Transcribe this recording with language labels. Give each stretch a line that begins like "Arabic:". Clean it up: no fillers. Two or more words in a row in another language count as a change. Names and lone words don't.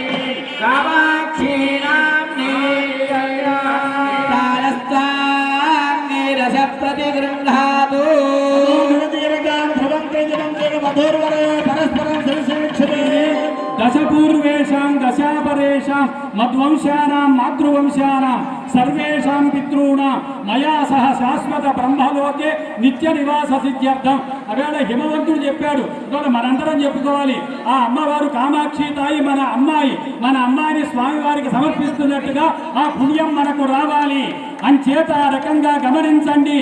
Sanskrit: कामाक्षी नाम्नी तालस्ताङ्गिरसप्रतिगृह्णातु दशपूर्वेषां दशापरेषां मद्वंशानां मातृवंशानां सर्वेषां पितॄणां मया सह शाश्वत ब्रह्मलोके नित्य निवास सिद्ध्यर्थं.
Telugu: అవేళ హిమవంతుడు చెప్పాడు, ఇవాళ మనందరం చెప్పుకోవాలి. ఆ అమ్మవారు కామాక్షి తాయి మన అమ్మాయిని స్వామివారికి సమర్పిస్తున్నట్టుగా ఆ పుణ్యం మనకు రావాలి అంచేత ఆ రకంగా గమనించండి.